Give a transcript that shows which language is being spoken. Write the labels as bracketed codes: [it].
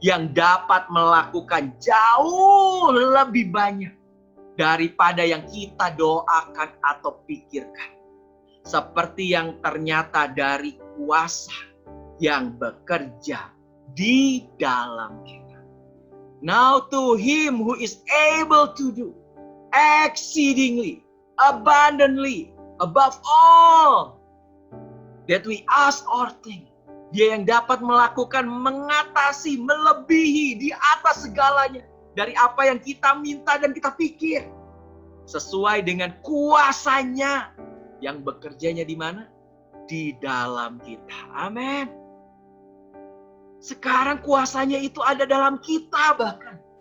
[id] Yang dapat melakukan jauh lebih banyak. Daripada yang kita doakan atau pikirkan. Seperti yang ternyata dari kuasa yang bekerja di dalam kita. [en] Now to Him who is able to do exceedingly, abundantly, above all that we ask or think. [id] Dia yang dapat melakukan, mengatasi, melebihi di atas segalanya. Dari apa yang kita minta dan kita pikir. Sesuai dengan kuasanya. Yang bekerjanya di mana? di dalam kita. Amin. Sekarang kuasanya itu ada dalam kita bahkan.